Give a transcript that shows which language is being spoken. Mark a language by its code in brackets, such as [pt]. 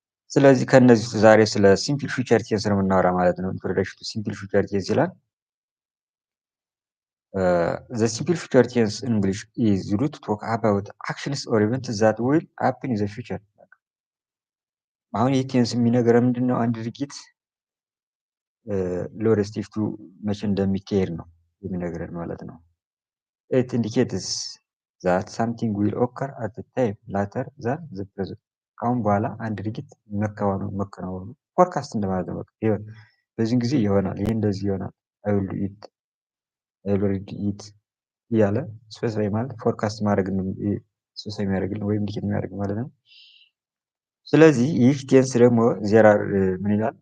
[am] ስለዚህ ከነዚህ ዛሬ ስለ ሲምፕል ፊውቸር ቴንስ ነው የምናወራ ማለት ነው። ኢንትሮዳክሽን ቱ ሲምፕል ፊውቸር ቴንስ ይላል። [en] The simple future tense in English is used to talk about actions or events that will happen in the future. [am] አሁን ይህ ቴንስ የሚነግረን ምንድን ነው? አንድ ድርጊት ለወደፊቱ መቼ እንደሚካሄድ ነው የሚነግረን ማለት ነው። [en] It indicates that something will occur at the time later than the present. [am] ከአሁን በኋላ አንድ ድርጊት መከናወኑ ፎርካስት እንደማለት ነው። በዚህን ጊዜ ይሆናል፣ ይህ እንደዚህ ይሆናል፣ [en] I will eat [am] እያለ ስፔሲፋይ ማለት ፎርካስት ማድረግ ስፔሲፋይ የሚያደርግልን ወይም ኢንዲኬት የሚያደርግ ማለት ነው። ስለዚህ ይህ ቴንስ ደግሞ ምን ይላል?